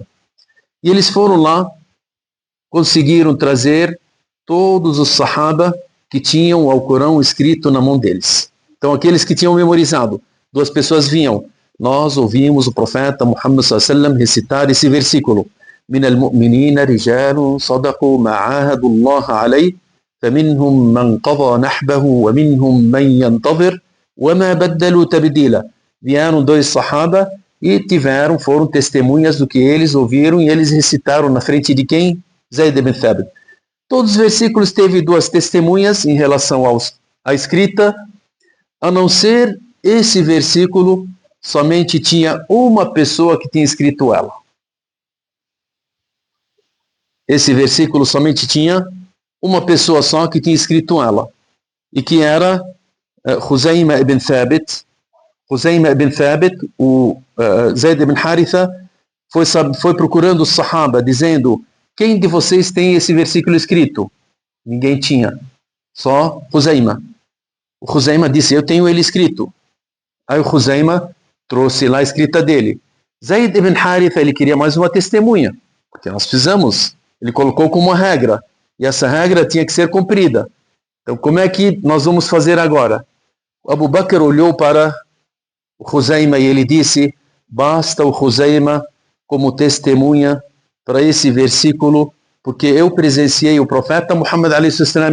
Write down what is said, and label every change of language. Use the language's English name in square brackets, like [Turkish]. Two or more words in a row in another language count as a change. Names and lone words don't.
[Portuguese] E eles foram lá, conseguiram trazer todos os sahaba que tinham o Alcorão escrito na mão deles. Então, aqueles que tinham memorizado, duas pessoas vinham: nós ouvimos o profeta Muhammad s.a.w. recitar esse versículo: [Arabic] من المؤمنين رجال صدقوا ما عاهدوا الله عليه فمنهم من قضى نحبه ومنهم من ينتظر وما بدلوا تبديلا. [Portuguese] Vieram dois sahaba e foram testemunhas do que eles ouviram, e eles recitaram na frente de quem? Zayd ibn Thabit. Todos os versículos teve duas testemunhas em relação à escrita, a não ser esse versículo, somente tinha uma pessoa que tinha escrito ela. Esse versículo somente tinha uma pessoa só que tinha escrito ela, e que era Khuzayma ibn Thabit. Khuzayma ibn Thabit, o Zayd ibn Haritha, foi procurando os sahaba, dizendo: quem de vocês tem esse versículo escrito? Ninguém tinha, só Khuzayma. O Khuzayma disse: eu tenho ele escrito. Aí o Khuzayma trouxe lá a escrita dele. Zayd ibn Haritha, ele queria mais uma testemunha, porque nós fizemos, ele colocou como uma regra, e essa regra tinha que ser cumprida. Então, como é que nós vamos fazer agora? O Abu Bakr olhou para o Khuzayma e ele disse: basta o Khuzayma como testemunha para esse versículo, porque eu presenciei o profeta Muhammad a.s.